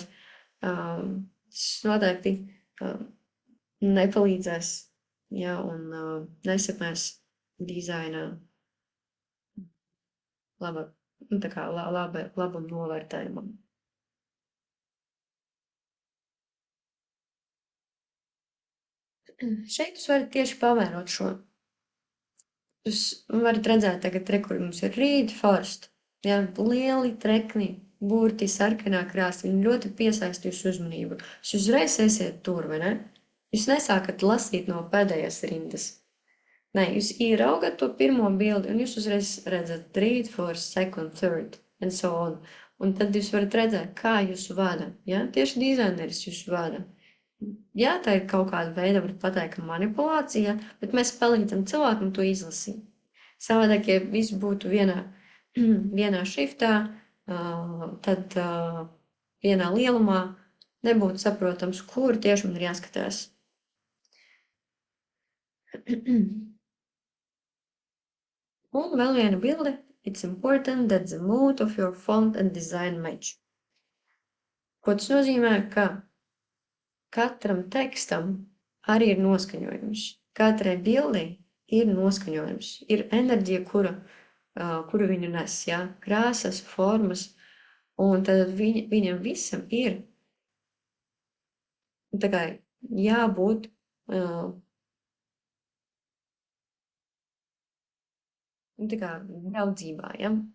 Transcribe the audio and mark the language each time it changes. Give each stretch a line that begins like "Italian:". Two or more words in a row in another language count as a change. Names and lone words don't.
Latvian: Tas noteikti nepalīdzēs, ja, un nesekmēs dizaina labam novērtējumam. Šeit jūs varat tieši pavērot šo. Jūs varat redzēt tagad, kur mums ir
English: read first,
Latvian: ja, lieli trekni, burti, sarkanā krāsa, viņi ļoti piesaista jūsu uzmanību. Jūs uzreiz esiet tur, vai ne? Jūs nesākat lasīt no pēdējās rindas. Nē, jūs ieraugat to pirmo bildi, un jūs uzreiz redzat
English: read first, second, third, and so on.
Latvian: Un tad jūs varat redzēt, kā jūs vada, ja? Tieši dizaineris jūs vada. Jā, tā ir kaut kāda veida, var pateikt, ka manipulācija, bet mēs palīdzam cilvēkam to izlasīt. Savādāk, ja viss būtu vienā šriftā, tad vienā lielumā nebūtu saprotams, kur tieši man ir jāskatās. Un vēl viena bilde.
English: It's important that the mood of your font and design match.
Latvian: Ko tas nozīmē, ka katram tekstam arī ir noskaņojums. Katrai bildei ir noskaņojums. Ir enerģija, kuru viņa nes, jā, krāsas, formas, un tad viņam visam ir tā kā jābūt tā kā draudzībā, ja?